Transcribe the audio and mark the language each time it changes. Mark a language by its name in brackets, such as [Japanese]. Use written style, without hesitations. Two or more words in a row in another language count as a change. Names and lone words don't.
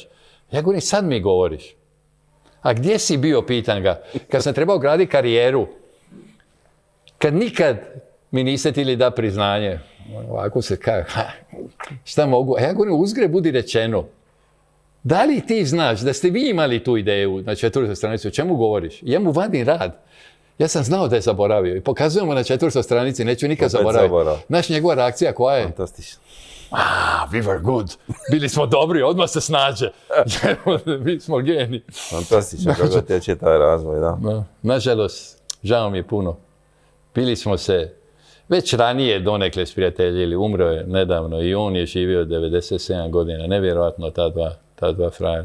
[Croatian] Ja govorim, sad mi govoriš. A gdje si bio, pitan ga, kad sam trebao graditi karijeru, kad nikad mi niste htjeli da priznanje, ovako se kaže, šta mogu, a ja govorim, uzgred budi rečeno, da li ti znaš da ste vi imali tu ideju na 4. stranici, o čemu govoriš? Ja mu vadim rad. Ja sam znao da je zaboravio i pokazujemo na 4. stranici, neću nikad zaboraviti. Znaš njegova reakcija koja je? Fantastično. [English] We were good. [Croatian] Bili smo dobri, odmah se snađe. Mi smo geni. Fantastično, kako teče taj razvoj, da. Nažalost, žao mi je puno. Bili smo se već ranije donekle sprijateljili, umro je nedavno i on je živio 97 godina, nevjerojatno ta dva frajera.